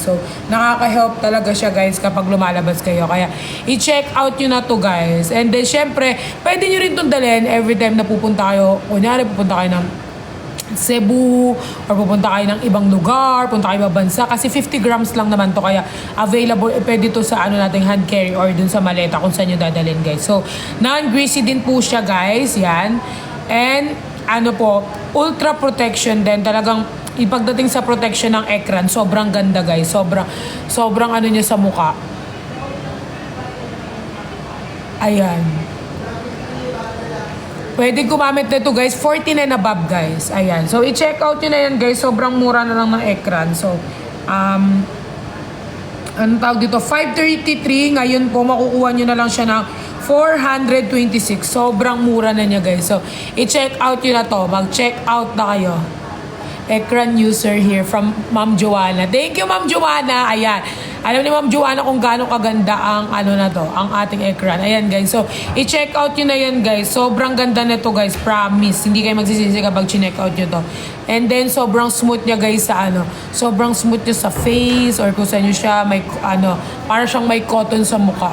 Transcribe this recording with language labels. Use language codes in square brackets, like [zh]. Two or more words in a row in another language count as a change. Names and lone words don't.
[tl] So, nakaka-help talaga siya, guys, kapag lumalabas kayo. Kaya, i-check out nyo na to, guys. [en] And then, [tl] syempre, pwede nyo rin itong dalhin [en] every time [tl] na pupunta kayo. Kunyari, pupunta kayo ng Cebu or pupunta kayo ng ibang lugar, punta kayo ibang bansa kasi 50 grams lang naman to kaya available, pwede to sa ano nating [en] hand carry [tl] or dun sa maleta kung saan nyo dadalhin, guys. So, non-greasy din po siya, guys. Yan. And, ano po, [en] ultra protection [tl] din. Talagang, ipagdating sa protection ng ekran, sobrang ganda, guys. Sobrang ano niya sa mukha. Ayan. Pwede gumamit nito, guys. 49 above, guys. Ayan. So, i-check out nyo na yan, guys. Sobrang mura na lang ng ekran. So, anong tawag dito? 533. Ngayon po, makukuha nyo na lang siya ng 426. Sobrang mura na niya, guys. So, i-check out nyo na to. Mag-check out na kayo. [en] Ekran user here from Ma'am Joanna. Thank you, [tl] Ma'am Joanna. Ayan. Alam ni Ma'am Joanna kung gaano kaganda ang ano na to, ang ating ekran. Ayan, guys. So, i-check out nyo na yan, guys. Sobrang ganda na to, guys. Promise. Hindi kayo magsisisi kapag chineck out nyo to. [en] And then, [tl] sobrang smooth niya, guys, sa ano. Sobrang smooth niya sa face or kung saan nyo siya, may ano, para siyang may cotton sa mukha.